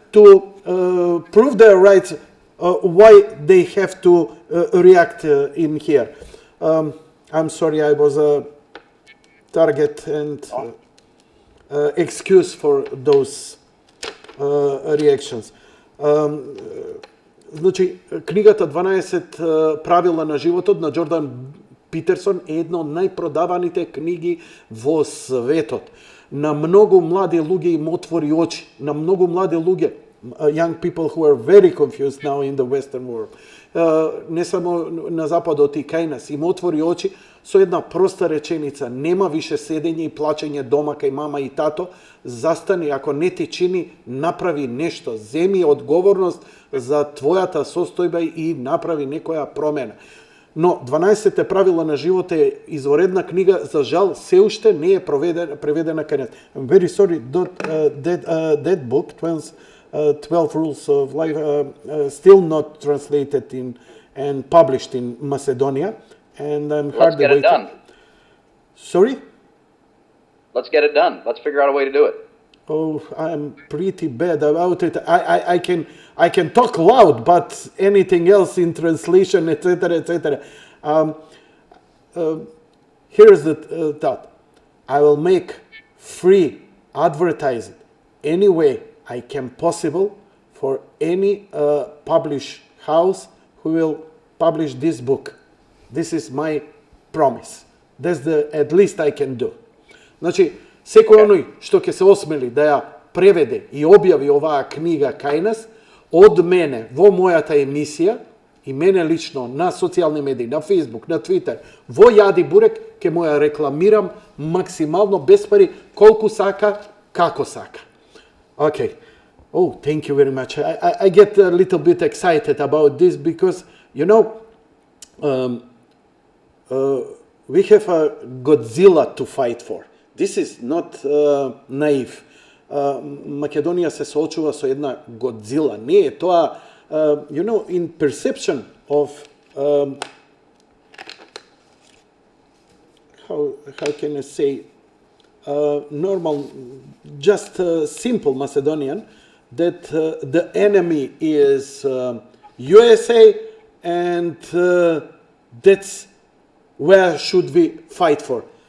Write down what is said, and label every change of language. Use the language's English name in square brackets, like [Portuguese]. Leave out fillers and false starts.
[English] to prove their rights, why they have to react in here. I'm sorry, I was a target and excuse for those reactions. [Macedonian] Значи, книгата 12 правила на животот на Джордан Питерсон е една од најпродаваните книги во светот. На многу млади луѓе им отвори очи. На многу млади луѓе, [English] young people who are very confused now in the Western world. [Macedonian] Не само на западот и кај нас, им отвори очи со една проста реченица. Нема више седење и плачење дома кај мама и тато. Застани, ако не ти чини, направи нешто. Земи одговорност за твојата состојба и направи некоја промена. Но 12 правила на живот е изворедна книга, за жал се уште не е преведена кај нас. [English] I'm very sorry that book, 12 Rules of Life, still not translated in and published in Macedonia, and I'm Let's get it done. Sorry? Let's get it done. Let's figure out a way to do it. Oh, I'm pretty bad about it. I can talk loud, but anything else in translation, etc., etc. Here's the thought. I will make free advertising any way I can possible for any publish house who will publish this book. This is my promise. That's the at least I can do. [Macedonian] Значи, секој оној што ќе се осмели да ја преведе и објави оваа книга кај нас, од мене во мојата емисија и мене лично на социјални медии, на Facebook, на Twitter, во Јади Бурек, ќе му ја рекламирам максимално без пари, колку сака, како сака. [English] Okay. Oh, thank you very much. I get a little bit excited about this because, you know, we have a Godzilla to fight for. This is not naive. [Macedonian] Македонија се соочува со една Godzilla. Не е тоа, [English] you know, in perception of how can I say normal, just simple Macedonian, that the enemy is USA, and that's where should we fight for.